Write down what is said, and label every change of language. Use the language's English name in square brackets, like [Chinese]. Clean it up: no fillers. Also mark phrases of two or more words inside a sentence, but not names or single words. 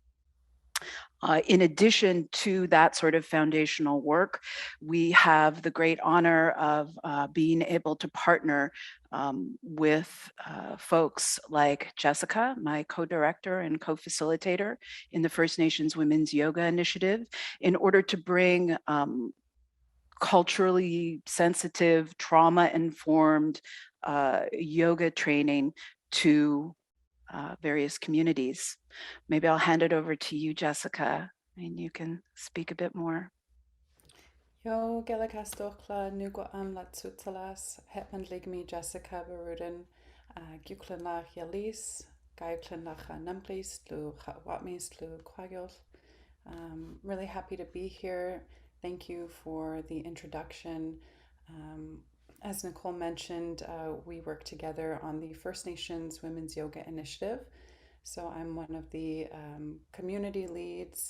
[English] In addition to that sort of foundational work, we have the great honor of being able to partner with folks like Jessica, my co-director and co-facilitator in the First Nations Women's Yoga Initiative, in order to bring culturally sensitive, trauma-informed yoga training to various communities. Maybe I'll hand it over to you, Jessica, and you can speak a bit more. [Kwakʼwala] Jo, gelikas dochla nugo am la tsutalas, hetman ligmi Jessica Baruden, Guklan la Yalis, Gauklan la Numplis, Lu Watmis, Lu Quagil. [English] Really happy to be here. Thank you for the introduction. As Nicole mentioned, we work together on the First Nations Women's Yoga Initiative. So I'm one of the community leads.